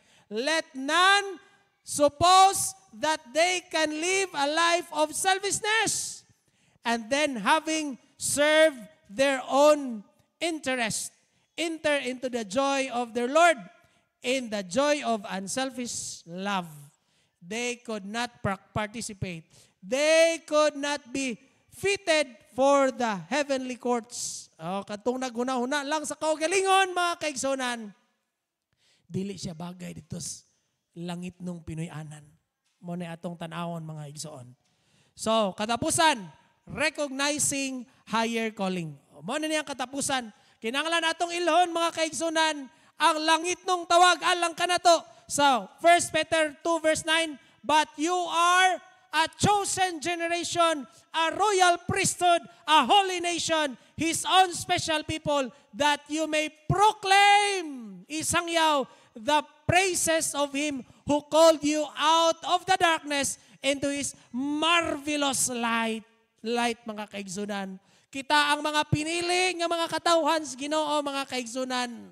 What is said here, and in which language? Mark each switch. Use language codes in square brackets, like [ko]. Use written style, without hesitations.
[en] Let none suppose that they can live a life of selfishness and then having served their own interest, enter into the joy of their Lord in the joy of unselfish love. They could not participate. They could not be fitted for the heavenly courts. [ceb] Katong naghuna-huna lang sa kaugalingon, mga kaigsunan. Dili siya bagay dito sa langit nung Pinoy-anan. Muna atong tanawon, mga igsoon. [en] So, [ceb] katapusan, [en] recognizing higher calling. [ceb] Muna niyang katapusan. Kinanglan atong ilhon, mga kaigsunan, ang langit nung tawag, alang ka na to. [en] So, 1 Peter 2 verse 9, but you are a chosen generation, a royal priesthood, a holy nation, His own special people, that you may proclaim, [ceb] isangyaw, [en] the praises of Him who called you out of the darkness into His marvelous light. [ceb] Light, mga kaigsunan. Kita ang mga pinili ng mga katawhan sa Ginoo, mga kaigsunan.